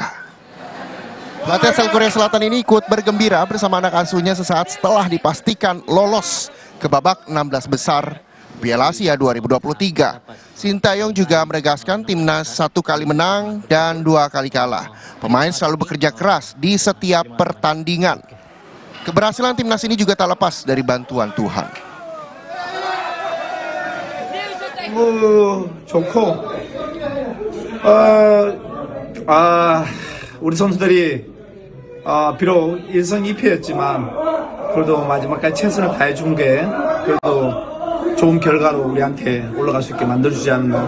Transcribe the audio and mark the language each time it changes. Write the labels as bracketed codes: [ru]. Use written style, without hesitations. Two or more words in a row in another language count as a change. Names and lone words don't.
[id] Pelatih asal Korea Selatan ini ikut bergembira bersama anak asuhnya sesaat setelah dipastikan lolos ke babak 16 besar Piala Asia 2023. Sintayong juga menegaskan timnas 1 kali menang dan 2 kali kalah. Pemain selalu bekerja keras di setiap pertandingan. Keberhasilan timnas ini juga tak lepas dari bantuan Tuhan. [ko] 좋고 우리 선수들이 비록 1승 2패였지만 그래도 마지막까지 최선을 다해준 게 그래도 좋은 결과로 우리한테 올라갈 수 있게 만들어주지 않나.